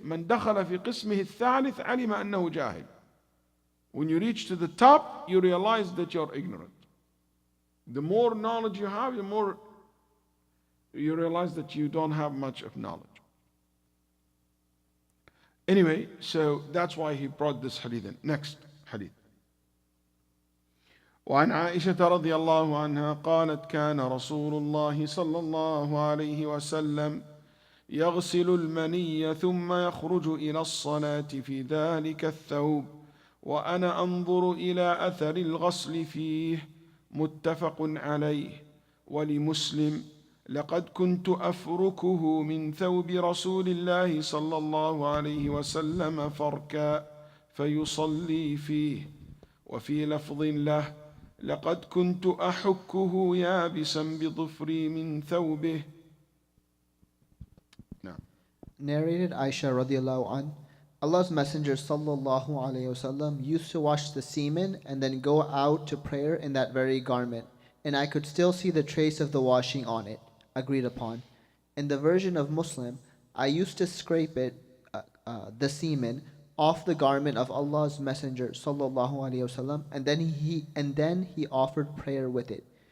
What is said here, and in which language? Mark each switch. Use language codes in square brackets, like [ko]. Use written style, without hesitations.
[ar] من دخل في قسمه الثالث علم أنه جاهل. [en] When you reach to the top, you realize that you're ignorant. The more knowledge you have, the more you realize that you don't have much of knowledge. Anyway, so that's why he brought this hadith in. Next hadith. [ar] وعن عائشة رضي الله عنها قالت: كان رسول الله صلى الله عليه وسلم يغسل المني ثم يخرج إلى الصلاة في ذلك الثوب وأنا أنظر إلى أثر الغسل فيه. متفق عليه. ولمسلم: لقد كنت أفركه من ثوب رسول الله صلى الله عليه وسلم فركا فيصلي فيه. وفي لفظ له لقد كنت أحكه يابسا بظفري من ثوبه. نعم. [en] Narrated Aisha radiallahu an, Allah's Messenger sallallahu alayhi wasallam used to wash the semen and then go out to prayer in that very garment, and I could still see the trace of the washing on it. Agreed upon. In the version of Muslim, I used to scrape the semen off the garment of Allah's Messenger sallallahu alaihi wasallam, and then he offered prayer with it.